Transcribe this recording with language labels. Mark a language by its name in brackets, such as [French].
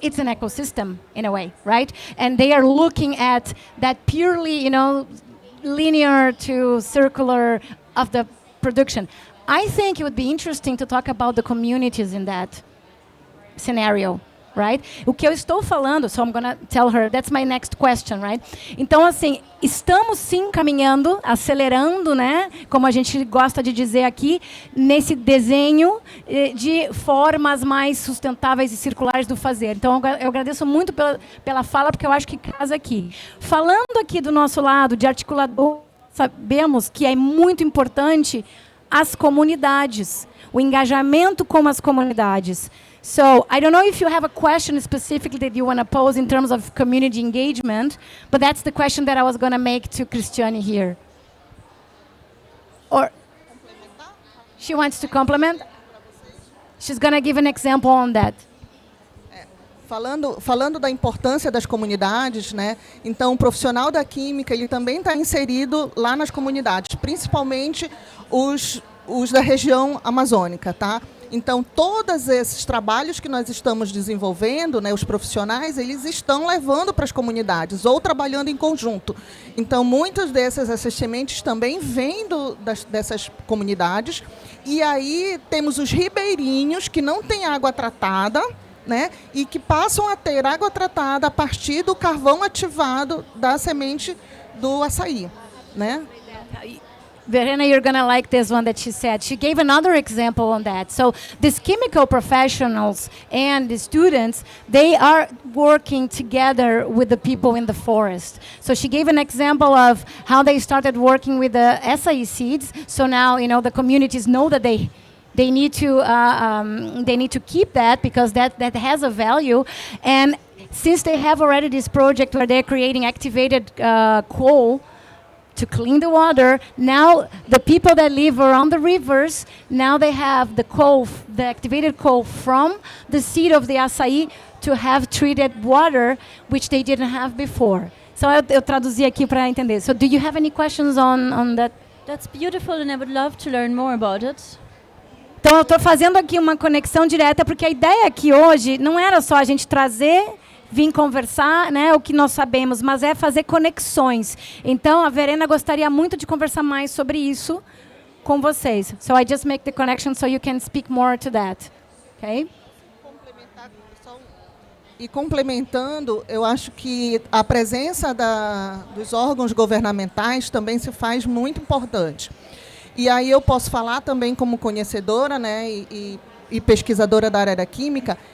[English] It's an ecosystem in a way, right? And they are looking at that purely, linear to circular of the production. I think it would be interesting to talk about the communities in that scenario. Right? [Portuguese] O que eu estou falando, [English] so I'm gonna tell her, that's my next question, right? [Portuguese] Então, assim, estamos sim caminhando, acelerando, né? Como a gente gosta de dizer aqui, nesse desenho de formas mais sustentáveis e circulares do fazer. Então, eu agradeço muito pela fala, porque eu acho que casa aqui. Falando aqui do nosso lado, de articulador, sabemos que é muito importante as comunidades, o engajamento com as comunidades. [English] So, I don't know if you have a question specifically that you want to pose in terms of community engagement, but that's the question that I was going to make to Cristiane here. Or she wants to complement? She's going to give an example on that. [Portuguese] Falando da importância das comunidades, né? Então, o profissional da química ele também está inserido lá nas comunidades, principalmente os da região amazônica, tá? Então, todos esses trabalhos que nós estamos desenvolvendo, né, os profissionais, eles estão levando para as comunidades ou trabalhando em conjunto. Então, muitas essas sementes também vêm dessas comunidades. E aí temos os ribeirinhos que não têm água tratada, né, e que passam a ter água tratada a partir do carvão ativado da semente do açaí, né? [English] Verena, you're going to like this one that she said. She gave another example on that. So these chemical professionals and the students, they are working together with the people in the forest. So she gave an example of how they started working with the acai seeds. So now, the communities know that they need to keep that because that has a value. And since they have already this project where they're creating activated coal to clean the water, now the people that live around the rivers, now they have the coal, the activated coal from the seed of the açaí to have treated water, which they didn't have before. [Portuguese] So eu traduzi aqui para entender. [English] So do you have any questions on that? That's beautiful, and I would love to learn more about it. [Portuguese] Então eu estou fazendo aqui uma conexão direta, porque a ideia aqui hoje não era só a gente trazer, vir conversar, né, o que nós sabemos, mas é fazer conexões. Então, a Verena gostaria muito de conversar mais sobre isso com vocês. [English] So I just make the connection so you can speak more to that. Okay? [Portuguese] E complementando, eu acho que a presença dos órgãos governamentais também se faz muito importante. E aí eu posso falar também como conhecedora, né, e pesquisadora da área da química.